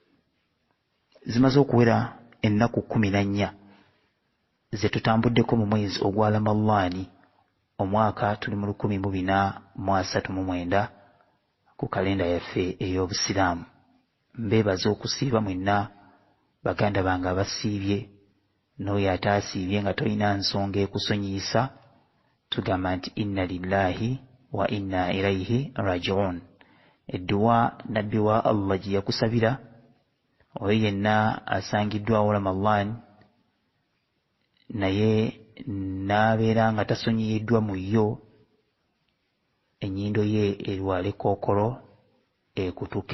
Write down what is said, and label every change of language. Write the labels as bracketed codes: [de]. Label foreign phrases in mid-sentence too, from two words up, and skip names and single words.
[lg] Zimaze okuwera ennaku 14 ze tutambuddeko mu mwezi ogwa Ramadhaani, omwaka tuli mu 1439 ku kalenda yaffe ey'Obusiraamu. Mbeebaza okusiiba mwenna baganda bange abasiibye, n'oyo ataasiibye nga tolina nsonga ekusonyiisa, tugamba nti [ar] إنا لله وإنا إليه راجعون. [lg] Edduwa nabbi wa Allah gye yakusabira oyo yenna asangiddwawo Ramadhan naye n'abeera nga tasonyiyiddwa mu yo, ennyindo ye erwale kookolo ekutuke.